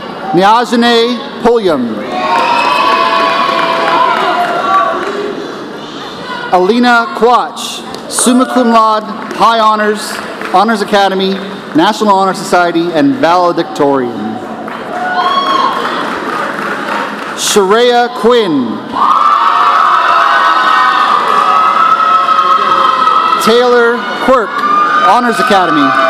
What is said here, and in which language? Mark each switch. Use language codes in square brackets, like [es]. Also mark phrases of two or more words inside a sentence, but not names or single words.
[en] Nyajane Pulliam. Alina Quach, [la] summa cum laude, [en] high honors, Honors Academy, National Honor Society, and valedictorian. Sharia Quinn. Taylor Quirk, Honors Academy.